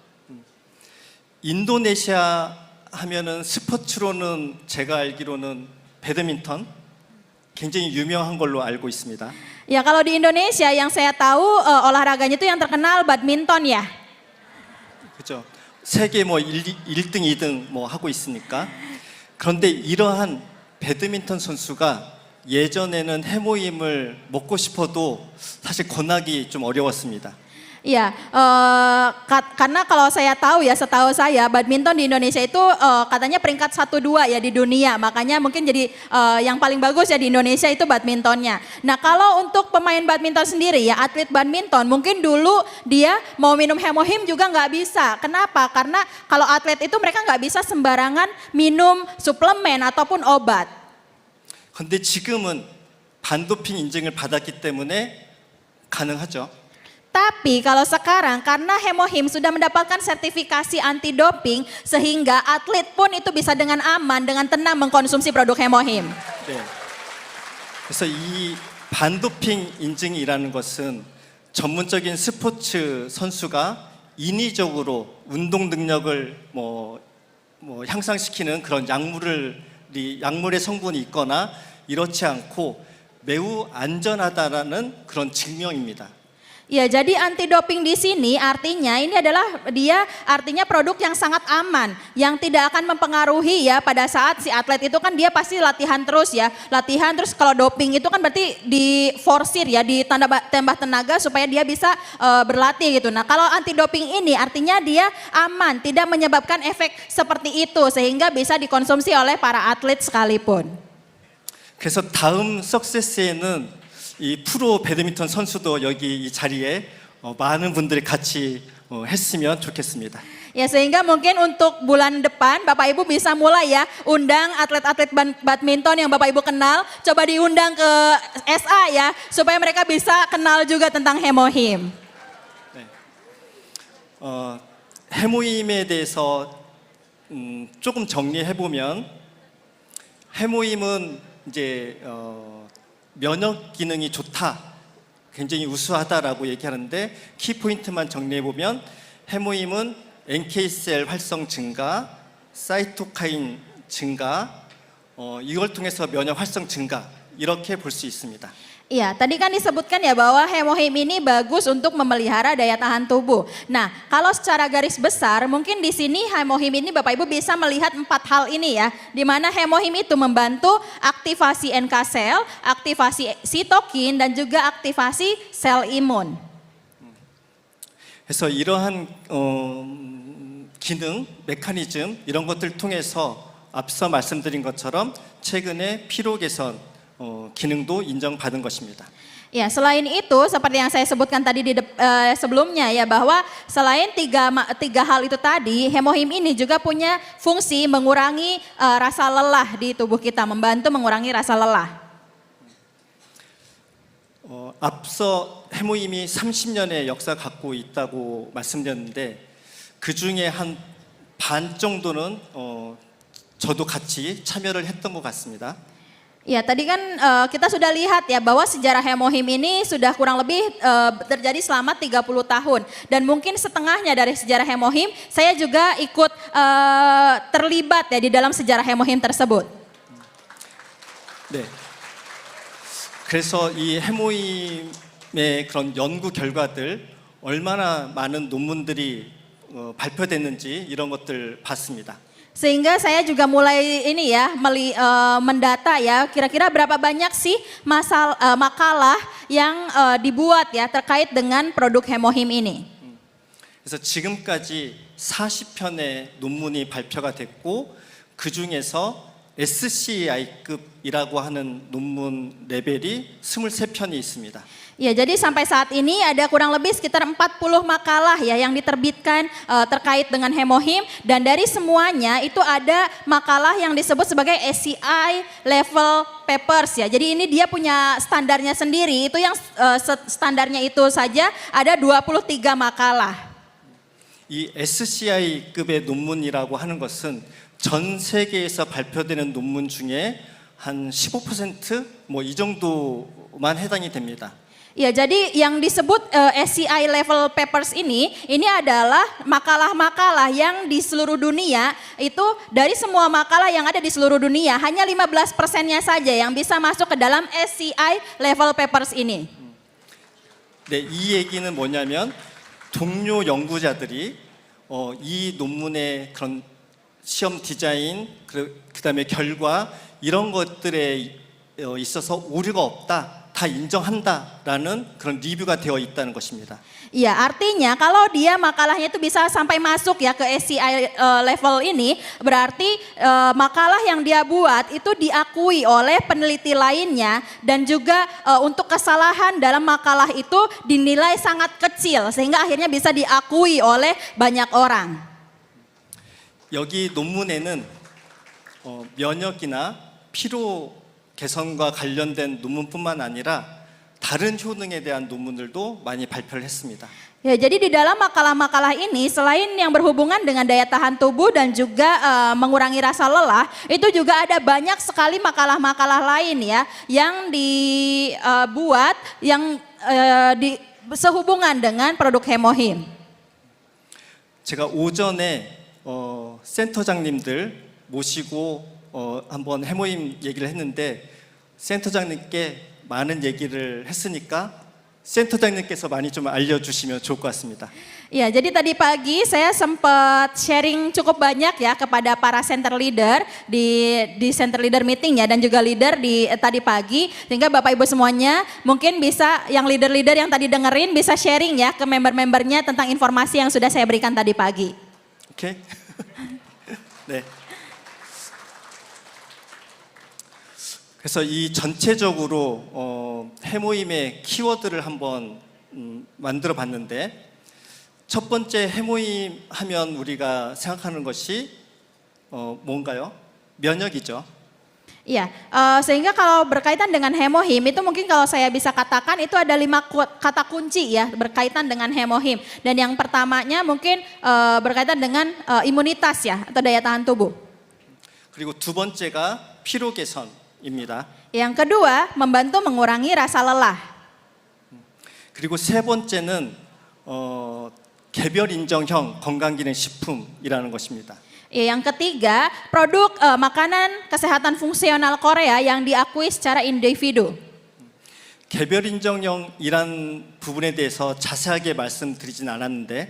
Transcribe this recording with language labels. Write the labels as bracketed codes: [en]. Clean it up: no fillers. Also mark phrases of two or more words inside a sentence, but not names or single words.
[ko] 인도네시아 하면은 스포츠로는 제가 알기로는 배드민턴 굉장히 유명한 걸로 알고 있습니다. [id] Ya, kalau di Indonesia yang saya tahu olahraganya itu yang terkenal badminton ya. [ko] 그죠? 세계 뭐 1등, 2등 뭐 하고 있으니까. 그런데 이러한 배드민턴 선수가 예전에는 해모임을 먹고 싶어도 사실 권하기 좀 어려웠습니다. [id] Iya, karena kalau saya tahu ya, setahu saya badminton di Indonesia itu katanya peringkat 1-2 ya di dunia. Makanya mungkin jadi yang paling bagus ya di Indonesia itu badmintonnya. Nah, kalau untuk pemain badminton sendiri ya, atlet badminton mungkin dulu dia mau minum Hemohim juga nggak bisa. Kenapa? Karena kalau atlet itu mereka nggak bisa sembarangan minum suplemen ataupun obat. [ko] 근데 지금은 반도핑 인증을 받았기 때문에 가능하죠. [id] Tapi kalau sekarang karena Hemohim sudah mendapatkan sertifikasi anti doping sehingga atlet pun itu bisa dengan aman, dengan tenang mengkonsumsi produk Hemohim. [ko] 네. 그래서 이 반도핑 인증이라는 것은 전문적인 스포츠 선수가 인위적으로 운동 능력을 뭐 향상시키는 그런 약물의 성분이 있거나 이렇지 않고 매우 안전하다라는 그런 증명입니다. [id] Ya, jadi anti doping di sini artinya ini adalah dia artinya produk yang sangat aman, yang tidak akan mempengaruhi ya pada saat si atlet itu kan dia pasti latihan terus ya, latihan terus kalau doping itu kan berarti diforsir ya, ditambah tenaga supaya dia bisa berlatih gitu. Nah, kalau anti doping ini artinya dia aman, tidak menyebabkan efek seperti itu sehingga bisa dikonsumsi oleh para atlet sekalipun. [ko] 그래서 다음 석세스에는 이 프로 배드민턴 선수도 여기 이 자리에 많은 분들이 같이 했으면 좋겠습니다. [id] Ya, sehingga mungkin untuk bulan depan Bapak Ibu bisa mulai ya undang atlet-atlet badminton yang Bapak Ibu kenal, coba diundang ke SA ya supaya mereka bisa kenal juga tentang Hemohim. [ko] 네. 해모임에 대해서 조금 정리해 보면 해모임은 이제 면역 기능이 좋다, 굉장히 우수하다라고 얘기하는데 키포인트만 정리해보면 해모임은 NK셀 활성 증가, 사이토카인 증가, 이걸 통해서 면역 활성 증가 이렇게 볼 수 있습니다. [id] Iya, tadi kan disebutkan ya bahwa Hemohim ini bagus untuk memelihara daya tahan tubuh. Nah, kalau secara garis besar mungkin di sini Hemohim ini Bapak Ibu bisa melihat 4 hal ini ya. Di mana Hemohim itu membantu aktivasi NK sel, aktivasi sitokin dan juga aktivasi sel imun. [ko] 그래서 이러한 기능, 메커니즘 이런 것들 통해서 앞서 말씀드린 것처럼 최근에 피로 개선 기능도 인정받은 것입니다. [id] Ya, selain itu seperti yang saya sebutkan tadi sebelumnya ya, bahwa selain tiga hal itu tadi, hemohim ini juga punya fungsi mengurangi rasa lelah di tubuh kita, membantu mengurangi rasa lelah. [ko] 앞서 해모임이 30년의 역사 갖고 있다고 말씀드렸는데 그 중에 한 반 정도는 저도 같이 참여를 했던 것 같습니다. [id] Ya, tadi kan kita sudah lihat ya bahwa sejarah hemohim ini sudah kurang lebih terjadi selama 30 tahun. Dan mungkin setengahnya dari sejarah hemohim, saya juga ikut terlibat ya di dalam sejarah hemohim tersebut. [ko] 네. 그래서 이 해모임의 그런 연구 결과들 얼마나 많은 논문들이 발표됐는지 이런 것들 봤습니다. [id] Sehingga saya juga mulai ini ya mendata ya kira-kira berapa banyak sih makalah yang dibuat ya terkait dengan produk hemohim ini. [ko] 그래서 지금까지 40편의 논문이 발표가 됐고 그 중에서 SCI급이라고 하는 논문 레벨이 23편이 있습니다. [id] Ya, jadi sampai saat ini ada kurang lebih sekitar 40 makalah ya yang diterbitkan terkait dengan hemohim, dan dari semuanya itu ada makalah yang disebut sebagai [en] SCI level papers [id] ya. Jadi ini dia punya standarnya sendiri, itu yang standarnya itu saja ada 23 makalah. [ko] 이 SCI급의 논문이라고 하는 것은 전 세계에서 발표되는 논문 중에 한 15% 뭐 이 정도만 해당이 됩니다. [id] Ya, jadi yang disebut [en] SCI level papers [id] ini adalah makalah-makalah yang di seluruh dunia, itu dari semua makalah yang ada di seluruh dunia hanya 15%-nya saja yang bisa masuk ke dalam [en] SCI level papers [id] ini. [ko] 네, 이 얘기는 뭐냐면 동료 연구자들이 이 논문의 그런 시험 디자인, 그다음에 결과 이런 것들에 있어서 오류가 없다. 다 인정한다라는 그런 리뷰가 되어 있다는 것입니다. [id] Iya, artinya kalau dia makalahnya itu bisa sampai masuk ya ke [en] SCI level [id] ini, berarti makalah yang dia buat itu diakui oleh peneliti lainnya, dan juga untuk kesalahan dalam makalah itu dinilai sangat kecil sehingga akhirnya bisa diakui oleh banyak orang. [ko] 여기 논문에는 면역이나 피로 개선과 관련된 논문뿐만 아니라 다른 효능에 대한 논문들도 많이 발표를 했습니다. [id] Ya, jadi di dalam makalah-makalah ini selain yang berhubungan dengan daya tahan tubuh dan juga mengurangi rasa lelah, itu juga ada banyak sekali makalah-makalah lain ya yang dibuat yang sehubungan dengan produk hemohim. [ko] 제가 오전에 센터장님들 모시고 한번 해모임 얘기를 했는데 센터장님께 많은 얘기를 했으니까 센터장님께서 많이 좀 알려주시면 좋을 것 같습니다. [id] Ya, jadi tadi pagi saya sempat sharing cukup banyak ya kepada para [en] center leader [id] di [en] center leader meeting [id] ya, dan juga leader di tadi pagi, sehingga Bapak Ibu semuanya mungkin bisa yang leader-leader yang tadi dengerin bisa sharing ya ke member-membernya tentang informasi yang sudah saya berikan tadi pagi. [ko] 오케이? 네. 그래서 이 전체적으로 해모임의 키워드를 한번 만들어 봤는데, 첫 번째 해모임 하면 우리가 생각하는 것이 뭔가요? 면역이죠. [id] Iya, sehingga kalau berkaitan dengan hemohim itu mungkin kalau saya bisa katakan itu ada 5 kata kunci ya berkaitan dengan hemohim. Dan yang pertamanya mungkin berkaitan dengan imunitas ya atau daya tahan tubuh. [ko] 그리고 두 번째가 피로 개선입니다. [id] Yang kedua, membantu mengurangi rasa lelah. [ko] 그리고 세 번째는 개별 인정형 건강기능식품이라는 것입니다. [id] Yang ketiga, produk makanan kesehatan fungsional Korea yang diakui secara individu. [ko] 개별 인정형이란 부분에 대해서 자세하게 말씀드리진 않았는데,